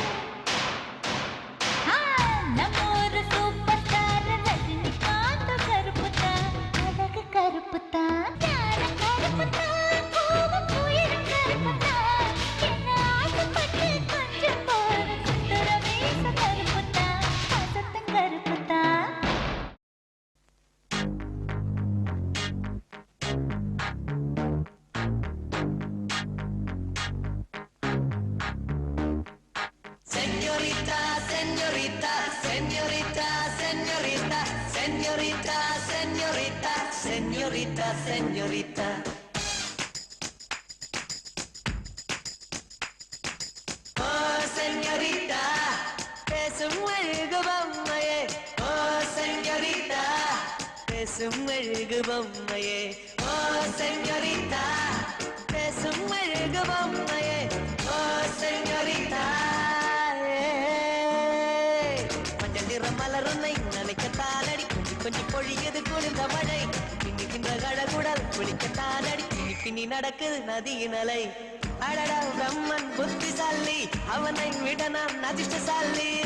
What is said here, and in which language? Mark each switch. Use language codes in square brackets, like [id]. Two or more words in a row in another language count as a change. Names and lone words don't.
[ta] நம்மூரு [en] super star [ta] ரஜினிகாந்த் கருப்புதா அழகு கருப்புதா யார கருப்புதா பூவும் புயலும் கருப்புதா என்ன ஆசைப்பட்டு கொஞ்சம் போற சுந்தர மீச கருப்புதா அசத்தம் கருப்புதா [es] Señorita, señorita, señorita, señorita, señorita, señorita, señorita, señorita. Oh, señorita, [ta] பேசும் அழகு பொம்மையே. [es] Oh, señorita, [ta] பேசும் அழகு பொம்மையே. [es] Oh, señorita, [ta] பேசும் அழகு பொம்மையே. [es] Oh, señorita. [ta] மஞ்சள் நிற மலருன்னை நினைக்கத்தானடி கொஞ்சி கொஞ்சி பொழியது குளிர்ந்த மழை பின்னிக்கின்ற கழகுடல் குளிக்கத்தானடி பின்னி பின்னி நடக்குது நதியின் அலை அடடா பிரம்மன் புத்திசாலி அவனை விட நான் அதிர்ஷ்டசாலி